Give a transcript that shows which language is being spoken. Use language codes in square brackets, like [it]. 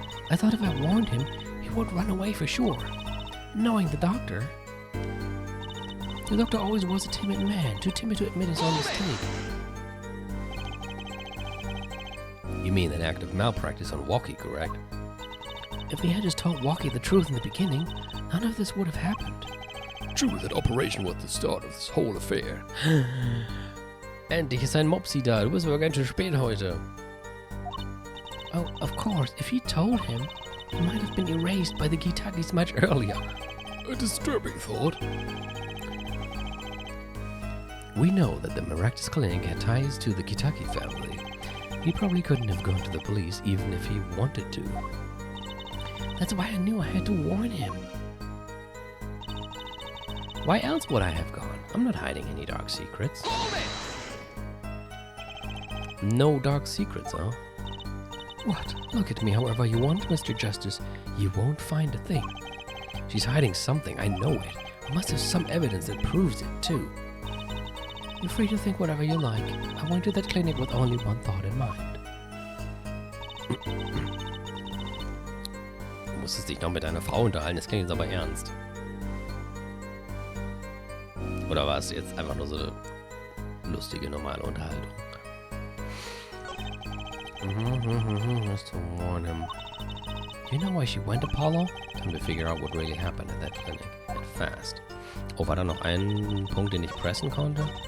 [en] I thought if I warned him, he would run away for sure. Knowing the doctor always was a timid man, too timid to admit his own mistake. You mean an act of malpractice on Walkie, correct? If he had just told Walkie the truth in the beginning, none of this would have happened. True, that operation was the start of this whole affair. [de] Endlich ist ein Mopsi da. Du bist aber ganz schön spät heute. [en] Oh, of course, if he told him, he might have been erased by the Gitakis much earlier. A disturbing thought. We know that the Erectus Clinic had ties to the Kitaki family. He probably couldn't have gone to the police even if he wanted to. That's why I knew I had to warn him. Why else would I have gone? I'm not hiding any dark secrets. No dark secrets, huh? What? Look at me however you want, Mr. Justice. You won't find a thing. She's hiding something, I know it. Must have some evidence that proves it, too. You're free to think whatever you like. I went to that clinic with only one thought in mind. [de] Du musstest dich noch mit deiner Frau unterhalten, das klingt jetzt aber ernst. Oder war es jetzt einfach nur so eine lustige, normale Unterhaltung? [en] Just to warn him. Do you know why she went, Apollo? Time to figure out what really happened at that clinic. And fast. [de] Oh, war da noch ein Punkt, den ich pressen konnte?